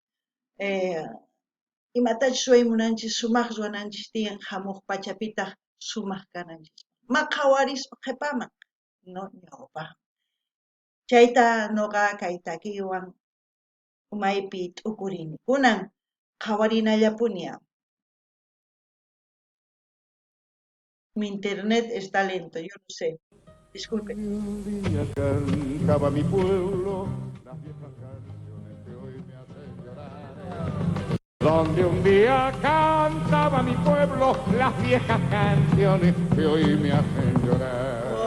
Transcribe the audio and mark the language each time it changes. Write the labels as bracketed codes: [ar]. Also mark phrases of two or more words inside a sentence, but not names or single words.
[qu] imatachus ruraymunanchis sumaq ruwananchis tiyan hamuq pachapitaq sumaq kananchis ma qhawarispa qhipaman no ñawpaqman chayta noqa kay takiwan umaypi t'ukurini kunan qhawarinallapuña. [es] Mi internet está lento, yo no sé. Disculpe. Un día cantaba mi pueblo las viejas canciones que hoy me hacen llorar. Donde un día cantaba mi pueblo las viejas canciones que hoy me hacen llorar.